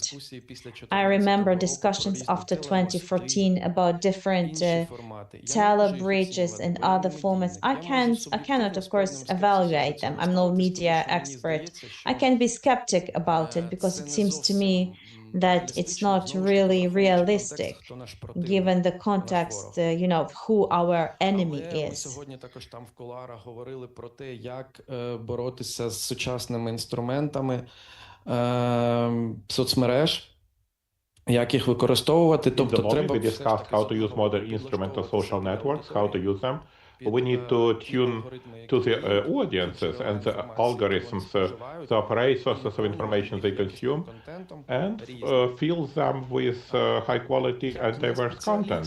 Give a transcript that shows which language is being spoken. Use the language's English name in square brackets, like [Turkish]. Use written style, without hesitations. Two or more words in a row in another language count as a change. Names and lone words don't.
[English] I remember discussions after 2014 about different telebridges and other formats. I cannot, of course, evaluate them. I'm no media expert. I can be skeptic about it because it seems to me that it's not really realistic, given the context, of who our enemy is. [Ukrainian] Сьогодні також там в кулуарах говорили про те, як боротися з сучасними інструментами соцмереж, як їх використовувати. Тобто треба [English] we discussed how to use modern instruments of social networks, how to use them. We need to tune to the audiences and the algorithms, the operating sources of information they consume, and fill them with high quality and diverse content.